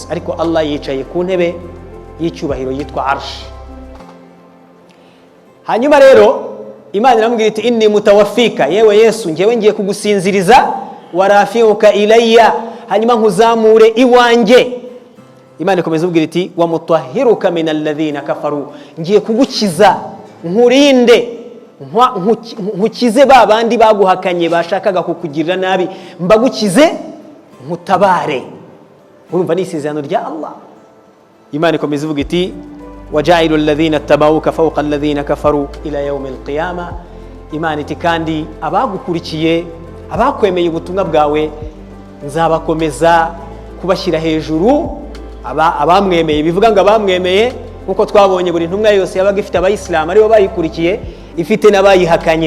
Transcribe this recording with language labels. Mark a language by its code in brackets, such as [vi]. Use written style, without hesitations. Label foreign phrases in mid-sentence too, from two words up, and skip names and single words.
[rw] Ariko Allah yicaye ku ntebe y'icyubahiro yitwa Arsh. Hanyuma rero Imana iramubwira iti [ar] إني متوفيك, [rw] yewe Yesu ngewe ngiye kugusinziriza, [ar] ورافعك إلي, [rw] hanyuma nkuzamure iwanjye. Imana ikomeza ubwira iti [ar] ومطهرك من الذين كفروا, [rw] ngiye kugukiza, nkurinde, nkukize babandi baguhakanye bashakaga kukugirira nabi, mbagukize nkutabare. Urumva ni isezerano rya Allah. Imana ikomeza ivuga iti [ar] وجاعل الذين اتبعوك فوق الذين كفروا إلى يوم القيامة. [rw] Imana iti kandi abagukurikiye, abakwemeye ubutumwa bwawe, nzabakomeza kubashyira hejuru. Abamwemeye, bivuga ngo abamwemeye nkuko twabonye buri ntumwa yose yabaga ifite abayisilamu aribo bayikurikiye, ifite n'abayihakanye.